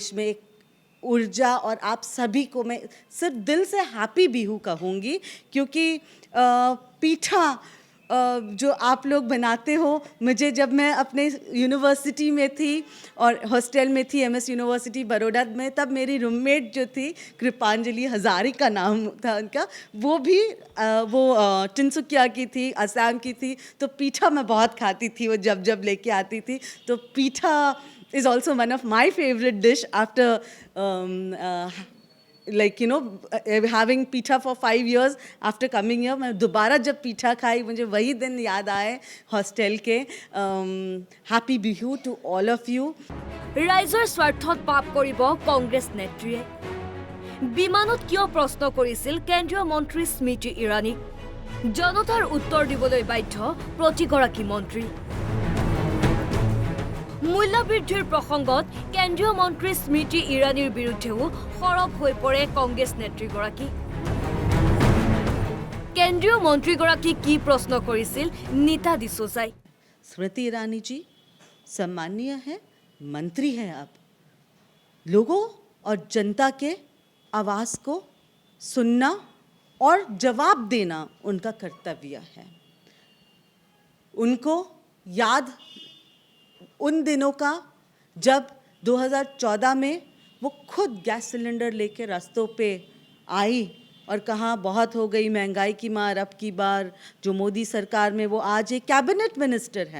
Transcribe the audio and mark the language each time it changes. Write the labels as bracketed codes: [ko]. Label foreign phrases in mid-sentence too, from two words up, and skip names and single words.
[hi] में एक ऊर्जा, और आप सभी को मैं सिर्फ दिल से हैप्पी बिहू कहूँगी, क्योंकि पीठा जो आप लोग बनाते हो, मुझे जब मैं अपने यूनिवर्सिटी में थी और हॉस्टल में थी MS यूनिवर्सिटी बड़ौदा में, तब मेरी रूममेट जो थी कृपांजलि हजारी का नाम था उनका, वो भी तिनसुकिया की थी, असम की थी। तो पीठा मैं बहुत खाती थी, वो जब लेके आती थी। [en] तो पीठा is also one of my favorite dish after having pita for 5 years after coming here. [hi] मैं दोबारा जब पीठा खाई, मुझे वही दिन याद आए हॉस्टल के। [en] Happy Bihu to all of you. [as] ৰাইজৰ স্বাৰ্থত পাপ কৰিব কংগ্ৰেছ নেত্ৰীয়ে। বিমানত কিয় প্ৰশ্ন কৰিছিল কেন্দ্ৰীয় মন্ত্ৰী স্মৃতি ইৰাণীক? জনতাৰ উত্তৰ দিবলৈ বাধ্য প্ৰতিগৰাকী মন্ত্ৰী। মূল্যবৃদ্ধিৰ প্ৰসংগত কেন্দ্ৰীয় মন্ত্ৰী স্মৃতি ইৰাণীৰ বিৰুদ্ধেও সৰব হৈ পৰে কংগ্ৰেছ নেত্ৰীগৰাকী। কেন্দ্ৰীয় মন্ত্ৰীগৰাকী কি প্ৰশ্ন কৰিছিল নীতা ডিচোজাই? [hi] स्मृति ईरानी जी सम्मानीय है, मंत्री हैं आप। लोगों और जनता के आवाज़ को सुनना और जवाब देना उनका कर्तव्य है। उनको याद उन दिनों का जब 2014 में वो खुद गैस सिलेंडर लेके रास्तों पे आई और कहा बहुत हो गई महंगाई की मार, अब की बार जो मोदी सरकार में वो आज एक [en] cabinet minister [hi] हैं।